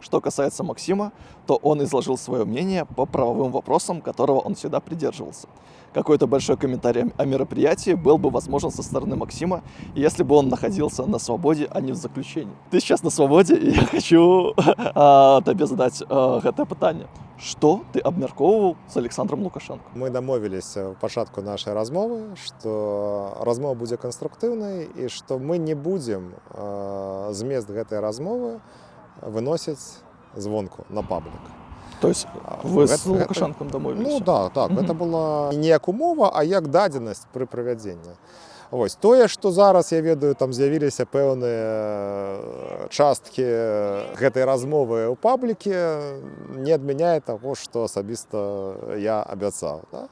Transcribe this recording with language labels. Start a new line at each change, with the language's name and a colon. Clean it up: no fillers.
Russian: Что касается Максима, то он изложил свое мнение по правовым вопросам, которого он всегда придерживался. Какой-то большой комментарий о мероприятии был бы возможен со стороны Максима, если бы он находился на свободе, а не в заключении. Ты сейчас на свободе, и я хочу тебе задать это питание. Что ты
Belarusian: абмяркоўваў
Russian: з Александром Лукашенко?
Belarusian: Мы дамовіліся ў пачатку нашай размовы, што размова будзе канструктыўнай і што мы не будзем змест гэтай размовы выносіць звонку на паблік.
Russian: То есть вы з Лукашенком
Belarusian: дамовіліся? Ну да, так, гэта была не як умова, а як дадзенасць пры правядзенні. Вось тое, што зараз я ведаю, там з'явіліся пэўныя часткі гэтай размовы ў пабліке, не адмяняе таго, што асабіста я абяцаў. Да?